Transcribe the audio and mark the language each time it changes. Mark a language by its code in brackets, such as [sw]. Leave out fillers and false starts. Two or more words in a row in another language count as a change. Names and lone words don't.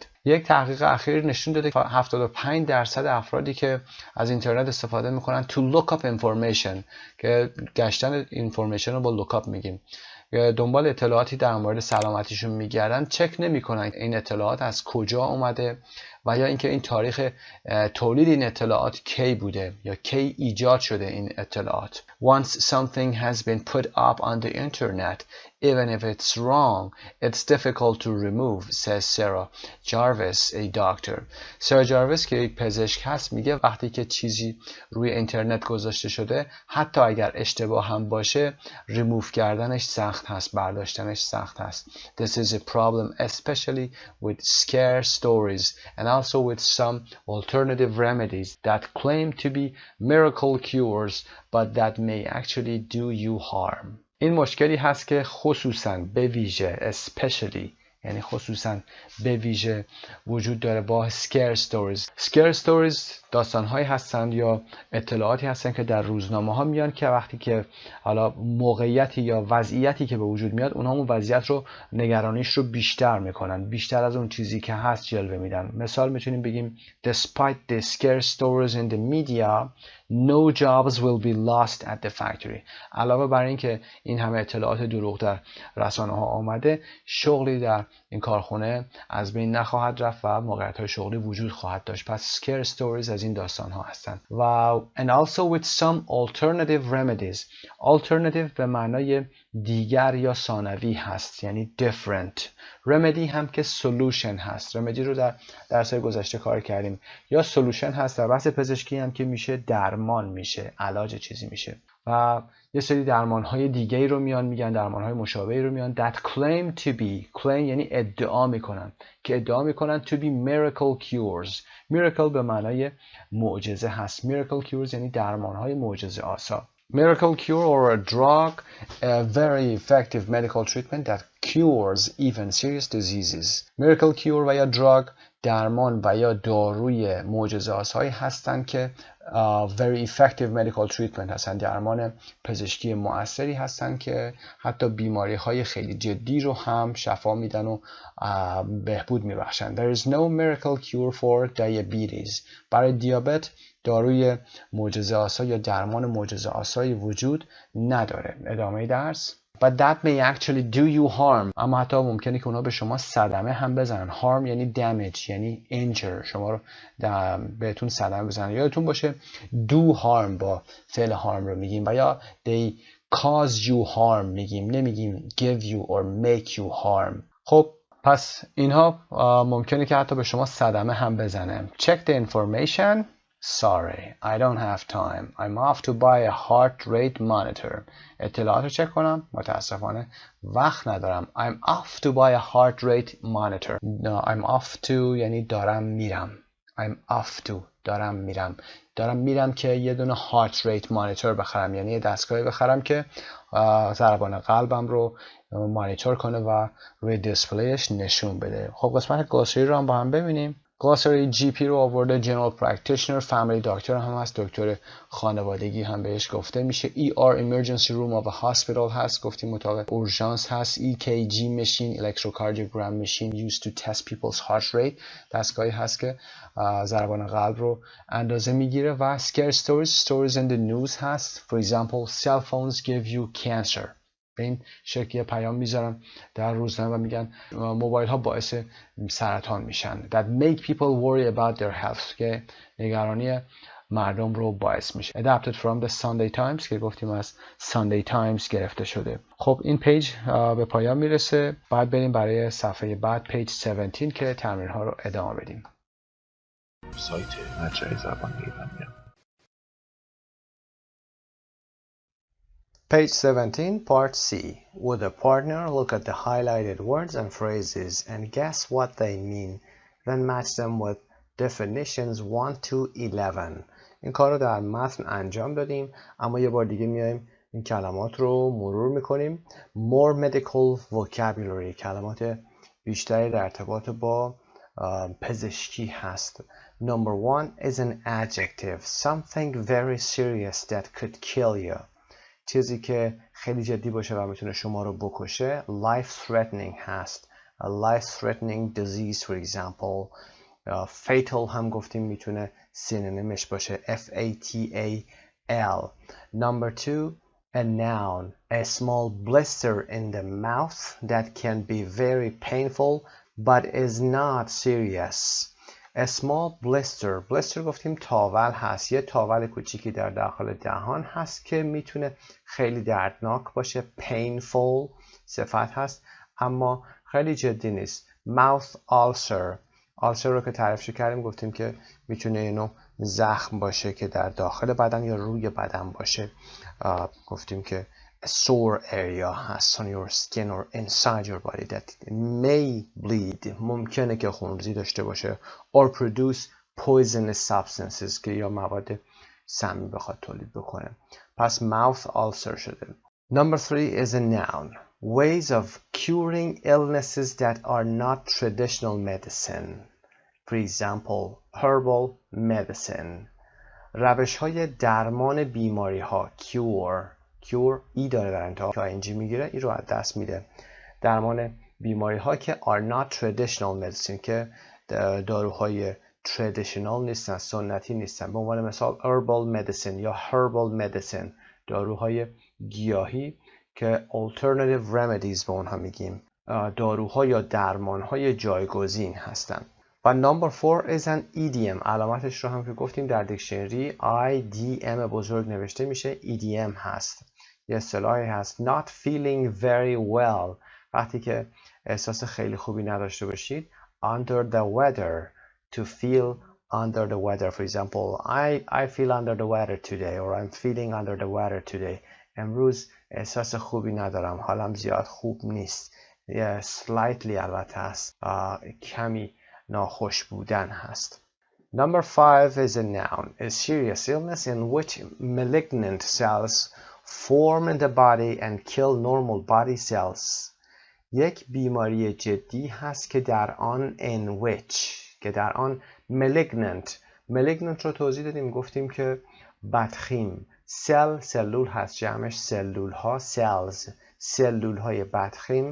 [fa] یک تحقیق اخیر نشون داده که 75% افرادی که از اینترنت استفاده میکنن [en] to look up information، [fa] که گشتن information رو با [en] look up [fa] میگیم، دنبال اطلاعاتی در مورد سلامتیشون میگردن، چک نمیکنن این اطلاعات از کجا اومده و یا اینکه این تاریخ تولید این اطلاعات کی بوده یا کی ایجاد شده این اطلاعات. [en] Once something has been put up on the internet, even if it's wrong, it's difficult to remove, says Sarah Jarvis, a doctor. [fa] سارا جارویس که یک پزشک هست میگه وقتی که چیزی روی اینترنت گذاشته شده، حتی اگر اشتباه هم باشه، ریموو کردنش سخت هست، برداشتنش سخت هست. [en] This is a problem especially with scare stories and also with some alternative remedies that claim to be miracle cures but that may actually do you harm. [fa] این مشکلی هست که خصوصاً به ویژه especially یعنی خصوصاً به ویژه وجود داره با [en] scare stories. scare stories [fa] داستان‌هایی هستند یا اطلاعاتی هستند که در روزنامه‌ها میان که وقتی که حالا موقعیتی یا وضعیتی که به وجود میاد، اونها اون وضعیت رو، نگرانیش رو بیشتر میکنن، بیشتر از اون چیزی که هست جلوه میدن. مثال میتونیم بگیم [en] Despite the scare stories in the media, no jobs will be lost at the factory. [fa] علاوه بر این که این همه اطلاعات دروغ در رسانه‌ها آمده، شغلی در این کارخونه از بین نخواهد رفت و موقعیت‌های شغلی وجود خواهد داشت. پس [en] scare stories [fa] از این داستان‌ها هستند. [en] و and also with some alternative remedies. [fa] alternative به معنای دیگر یا ثانوی هست، یعنی different. remedy هم که solution هست. remedy رو در درس‌های گذشته کار کردیم. یا solution هست در بحث پزشکی هم که میشه درمان، میشه علاج چیزی میشه. و یه سری درمان‌های دیگه‌ای رو میان میگن، درمان‌های مشابهی رو میان [en] that claim to be. [fa] claim یعنی ادعا میکنن، که ادعا میکنن [en] to be miracle cures. [fa] miracle به معنای معجزه هست. [en] miracle cures [fa] یعنی درمان‌های معجزه آسا. [en] Miracle cure or a drug, a very effective medical treatment that cures even serious diseases. Miracle cure [fa] و یا drug درمان و یا داروی معجزه‌آسایی هستند که [en] very effective medical treatment [fa] هستن، درمان پزشکی مؤثری هستن که حتی بیماری های خیلی جدی رو هم شفا میدن و بهبود میبخشن. [en] There is no miracle cure for diabetes. [fa] برای دیابت داروی معجزه آسا یا درمان معجزه آسایی وجود نداره. ادامه درس. [en] But that may actually do you harm. [fa] اما حتی ممکنه که اونا به شما صدمه هم بزنن. Harm یعنی damage، یعنی injure، شما رو بهتون صدمه بزنن. یادتون باشه [en] do harm [fa] با فعل harm رو میگیم و یا [en] they cause you harm [fa] میگیم، نمیگیم [en] give you or make you harm. [fa] خب پس اینها ممکنه که حتی به شما صدمه هم بزنه. [en] Check the information. Sorry, I don't have time. I'm off to buy a heart rate monitor. [fa] اطلاعات رو چک کنم. متاسفانه وقت ندارم. [en] I'm off to buy a heart rate monitor. No, I'm off to [fa] یعنی دارم میرم. [en] I'm off to [fa] دارم میرم. دارم میرم که یه دونه [en] heart rate monitor [fa] بخرم، یعنی یه دستگاهی بخرم که ضربان قلبم رو مانیتور کنه و روی دیسپلیش نشون بده. خب قسمت گلاسری رو هم با هم ببینیم. گلاسری GP رو آورده، [en] general practitioner, family doctor [fa] هم هست، دکتر خانوادگی هم بهش گفته میشه. [en] ER emergency room of a hospital [fa] هست، گفتیم اتاق اورژانس هست. [en] EKG machine electrocardiogram machine used to test people's heart rate، [fa] دستگاهی هست که ضربان قلب رو اندازه میگیره. [en] و scare stories in the news هست. For example, cell phones give you cancer. [fa] به این شکل پیام میذارن در روزنامه و میگن موبایل ها باعث سرطان میشن. [en] That make people worry about their health، [fa] که نگرانی مردم رو باعث میشه. [en] Adapted from the Sunday Times، [fa] که گفتیم از Sunday Times گرفته شده. خب این پیج به پایان میرسه. بعد بریم برای صفحه بعد، پیج 17، که تمرین ها رو ادامه بدیم. سایت مجموعه زبان ایرانیان. [en] Page 17, Part C. Would a partner look at the highlighted words and phrases and guess what they mean, then match them with definitions 1 to 11. [fa] این کار رو در متن انجام دادیم، اما یه بار دیگه میایم این کلمات رو مرور میکنیم. [en] More medical vocabulary، [fa] کلمات بیشتری در ارتباط با پزشکی هست. [en] Number 1 is an adjective, something very serious that could kill you. [fa] چیزی که خیلی جدی باشه و میتونه شما رو بکشه. [en] life threatening هست. A life threatening disease for example. [fa] fatal هم گفتیم میتونه سینونیمش باشه. [en] FATAL. Number 2, a noun, a small blister in the mouth that can be very painful but is not serious. A small blister. blister [fa] گفتیم تاول هست. یه تاول کوچیکی در داخل دهان هست که میتونه خیلی دردناک باشه. painful صفت هست اما خیلی جدی نیست. [en] mouth ulcer. [fa] ulcer رو که تعریف کردیم گفتیم که میتونه اینو زخم باشه که در داخل بدن یا روی بدن باشه. گفتیم که [en] a sore area هست on your skin or inside your body that may bleed. [fa] ممکنه که خونریزی داشته باشه. [en] or produce poisonous substances، [fa] که یا مواد سمی بخواد تولید بکنه. [en] پس mouth ulcer شده. Number 3 is a noun. Ways of curing illnesses that are not traditional medicine. For example, herbal medicine. [fa] روش های درمان بیماری ها. cure ای داره در انتها که اینجی میگیره، ای رو از دست میده. درمان بیماری ها که are not traditional medicine، که داروهای traditional نیستن، سنتی نیستن. به عنوان مثال [en] herbal medicine [fa] یا [en] herbal medicine، [fa] داروهای گیاهی که [en] alternative remedies [fa] به اونها میگیم، داروها یا درمانهای جایگزین هستن. [en] و number 4 is an idiom. [fa] علامتش رو هم که گفتیم در دیکشنری IDM بزرگ نوشته میشه. idiom هست. یه اصطلاحی هست [en] not feeling very well، [fa] وقتی که احساس خیلی خوبی نداشته باشید. [en] under the weather، to feel under the weather. For example, I feel under the weather today or I'm feeling under the weather today. [fa] امروز احساس خوبی ندارم، حالم زیاد خوب نیست. slightly البته هست، کمی ناخوش بودن هست. [en] Number 5 is a noun, a serious illness in which malignant cells form in the body and kill normal body cells. [fa] یک بیماری جدی هست که در آن [en] malignant malignant [fa] رو توضیح دادیم، گفتیم که بدخیم. سلول هست، جمعش سلول ها، cells، سلول های بدخیم.